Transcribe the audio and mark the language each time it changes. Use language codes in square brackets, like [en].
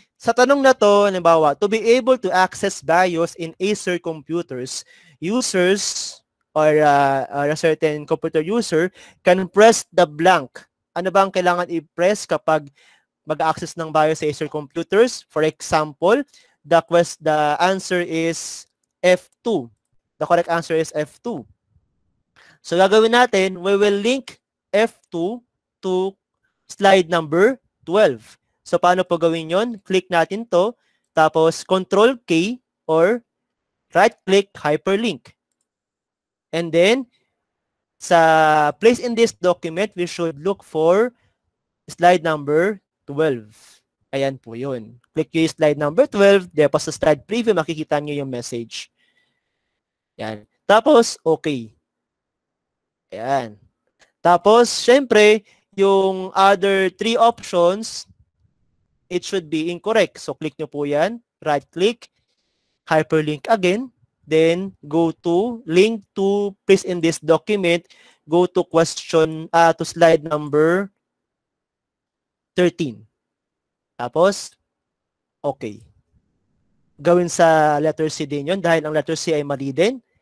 [en] Sa tanong na to, halimbawa, to be able to access BIOS in Acer computers, users or a certain computer user can press the blank. [tl] Ano ba ang kailangan i-press kapag mag-access ng BIOS sa Acer computers? [en] For example, the answer is F2. The correct answer is F2. So, gagawin natin, we will link F2 to slide number 12. [tl] So, paano po gawin yon? Click natin to, tapos Control-K or right-click hyperlink. [en] And then, sa place in this document, we should look for slide number 12. Ayan po yun. [tl] Click yung slide number 12, tapos sa slide preview, makikita nyo yung message. Yan. [en] Tapos, okay. Ayan. Tapos, syempre, yung other 3 options, it should be incorrect. [tl] So, click nyo po yan. [en] Right-click, hyperlink again, then go to link to place in this document, go to to slide number 13. [tl] Tapos, okay. Gawin sa letter C din yun dahil ang letter C ay mali din.